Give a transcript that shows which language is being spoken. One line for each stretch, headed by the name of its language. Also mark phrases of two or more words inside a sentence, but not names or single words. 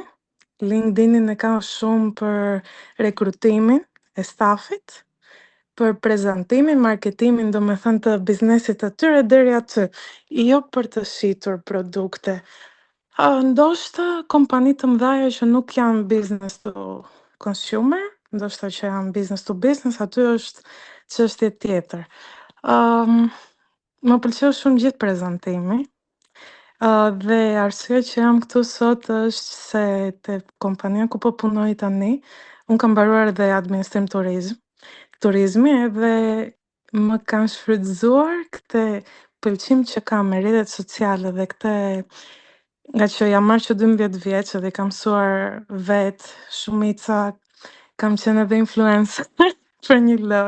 Albanian: LinkedInin e ka shumë për rekrutimin e stafit, për prezantimin, marketimin, domethënë të biznesit të tyre deri aty, jo për të shitur produkte. Ndoshta kompani të mëdha që nuk janë
English: business to consumer,
Albanian: ndoshta që janë
English: business to business,
Albanian: aty është çështje tjetër. Më pëlqeu shumë gjithë prezantimi. Dhe arsye që jam këtu sot është se te kompania ku po punoj tani, unë kam mbaruar edhe administrim turizmi edhe më kanë shfrytzuar këtë pëlqim që kam me rrjetet sociale dhe këtë nga që jam marrë që 12 vjeç edhe kam mësuar vetë shumica, kam qenë edhe influencer për një lloj.